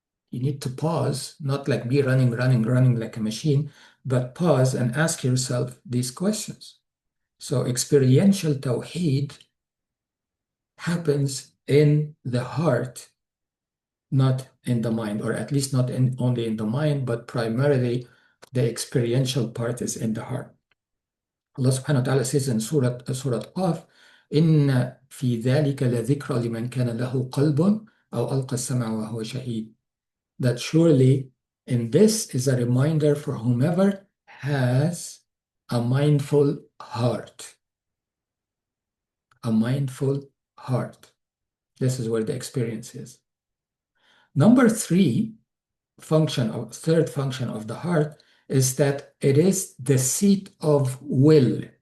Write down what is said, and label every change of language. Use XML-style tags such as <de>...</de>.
<en>You need to pause, not like be running like a machine, but pause and ask yourself these questions. So experiential tawheed happens in the heart, not in the mind, or at least not only in the mind, but primarily the experiential part is in the heart. Allah subhanahu wa ta'ala says in Surah Qaf,</en> <ar>إِنَّ فِي ذَلِكَ لَذِكْرَى لِمَنْ كَانَ لَهُ قَلْبٌ أَوْ أَلْقَى السَّمْعَ وَهُوَ شَهِيدٌ.</ar> <en>That surely in this is a reminder for whomever has a mindful heart. A mindful heart. This is where the experience is. Number three, third function of the heart is that it is the seat of will.</en>